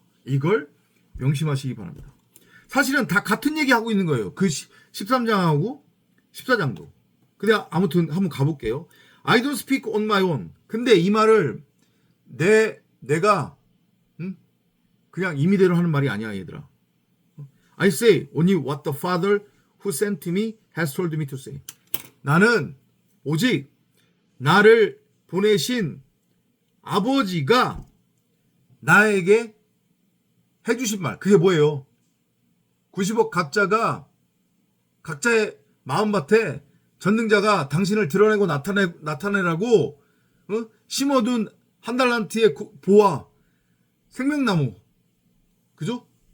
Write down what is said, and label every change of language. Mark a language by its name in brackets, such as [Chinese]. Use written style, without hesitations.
[Korean] 이걸 명심하시기 바랍니다. 사실은 다 같은 얘기하고 있는 거예요. 그 13장하고 14장도. 근데 아무튼 한번 가볼게요. [English] I don't speak on my own. [Korean] 근데 이 말을 내가 그냥 임의대로 하는 말이 아니야 얘들아. [English] I say only what the Father who sent me has told me to say. [Korean] 나는 오직 나를 보내신 아버지가 나에게 해주신 말. 그게 뭐예요? 90억 각자의 마음밭에 전능자가 당신을 드러내고 나타내라고 심어둔 한 달란트의 보화 생명나무 그죠?